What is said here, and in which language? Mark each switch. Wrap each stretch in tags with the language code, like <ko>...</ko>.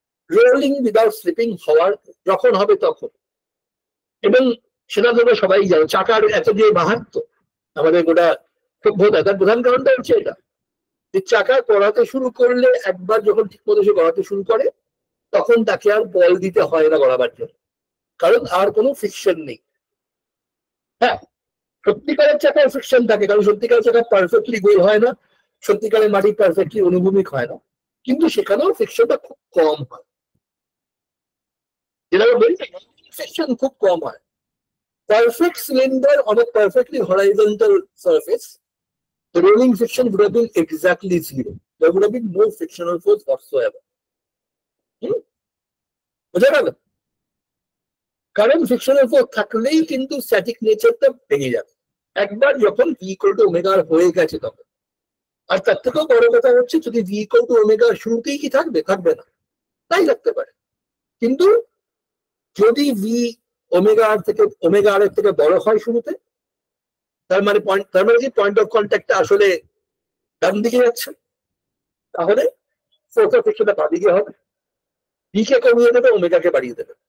<bn>Rolling without sleeping হওয়ার যখন হবে তখন, এবং সেটা তোমরা সবাই জানো, চাকার এত যে মাহাত্ম আমাদের গোটা সভ্যতা, তার প্রধান কারণটা হচ্ছে এটা যে চাকা গড়াতে শুরু করলে, একবার যখন ঠিক মতো সে গড়াতে শুরু করে তখন তাকে আর বল দিতে হয় না গড়াবার জন্য, কারণ আর কোনো ফ্রিকশন নেই। হ্যাঁ, সত্যিকারের চাকায় ফ্রিকশন থাকে, কারণ সত্যিকারের চাকা পারফেক্টলি গোল হয় না, সত্যিকারের মাটি পারফেক্টলি অনুভূমিক হয় না, কিন্তু সেখানেও ফ্রিকশনটা খুব কম হয়। যেটা বলছি, ফ্রিকশন খুব কম হয়।</bn> <en>Perfect cylinder on a perfectly horizontal surface, the rolling friction would have been exactly zero. There would have been no frictional force whatsoever.</en> <bn>বুঝা গেল? কারণ ফ্রিকশনাল ফোর্স থাকলেই কিন্তু স্ট্যাটিক নেচারটা ভেঙে যাবে একবার যখন ভি ইকুয়াল টু ওমেগা হয়ে গেছে তখন। আর তার থেকেও বড় কথা হচ্ছে, যদি ভি ইকুয়াল টু ওমেগা শুরুতেই কি থাকবে? থাকবে না, তাই থাকতে পারে। কিন্তু যদি ভি ওমেগা আর এর থেকে বড় হয় শুরুতে, তার মানে কি পয়েন্ট অফ কন্ট্যাক্টটা আসলে ডান দিকে যাচ্ছে, তাহলে ফোর্স অফ ফ্রিকশনটা বাঁ দিকে হবে, ভি কে কমিয়ে দেবে, ওমেগাকে বাড়িয়ে দেবে।</bn>